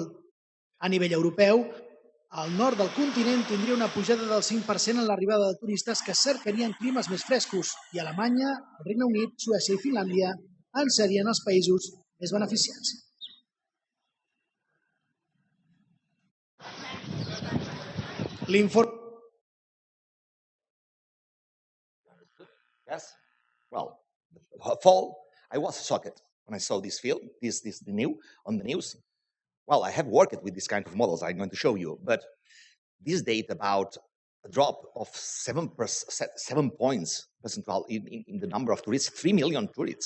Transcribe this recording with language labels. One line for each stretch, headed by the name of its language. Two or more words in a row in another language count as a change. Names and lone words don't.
Catalan: A nivell europeu, el nord del continent tindria una pujada del 5% en l'arribada de turistes que cercarien climes més frescos, i Alemanya, el Regne Unit, Suècia i Finlàndia en serien els països més beneficiats. L'informe...
English: Yes. Well, fall. I was shocked when I saw this film, on the news. Well, I have worked with this kind of models I'm going to show you, but this data about a drop of 7 points percentile in the number of tourists, 3 million tourists.